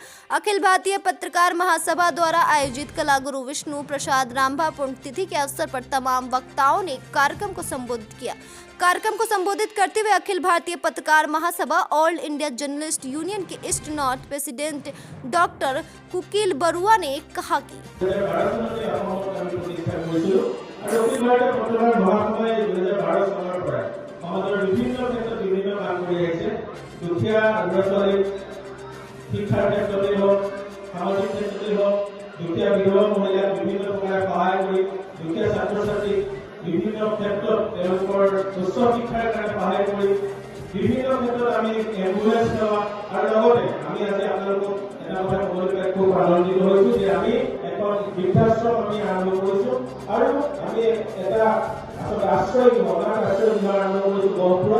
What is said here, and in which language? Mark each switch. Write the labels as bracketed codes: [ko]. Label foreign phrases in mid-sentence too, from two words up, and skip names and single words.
[hi] अखिल भारतीय पत्रकार महासभा द्वारा आयोजित कला गुरु विष्णु प्रसाद रामभा पुण्यतिथि के अवसर पर तमाम वक्ताओं ने कार्यक्रम को संबोधित किया। कार्यक्रम को संबोधित करते हुए अखिल भारतीय पत्रकार महासभा ऑल इंडिया जर्नलिस्ट यूनियन के [en] East North President [hi] डॉक्टर कुकील बरुआ ने कहा कि [as] আৰু অখিল ভাৰতীয় পত্ৰকাৰ মহাসভাই 2012 চনৰ পৰা সমাজৰ বিভিন্ন ক্ষেত্ৰত বিভিন্ন কাম কৰি আহিছে। দুখীয়া ল'ৰা ছোৱালীক শিক্ষাৰ ক্ষেত্ৰতে হওক, সামাজিক ক্ষেত্ৰতে হওক, দুখীয়া বিধৱা মহিলাক বিভিন্ন প্ৰকাৰে সহায় কৰি দুখীয়া ছাত্ৰ ছাত্ৰীক বিভিন্ন ক্ষেত্ৰত তেওঁলোকৰ উচ্চ শিক্ষাৰ কাৰণে সহায় কৰি বিভিন্ন ক্ষেত্ৰত আমি এম্বুলেন্স সেৱা আৰু লগতে আমি আজি আপোনালোকক এটা কথা ক'বলৈ পাই খুব আনন্দিত হৈছো যে আমি এখন বৃদ্ধাশ্ৰম আমি আৰম্ভ কৰিছো আৰু আমি এটা আচলতে আশ্ৰয় গৃহ আৰম্ভ কৰিছো গহপুৰত।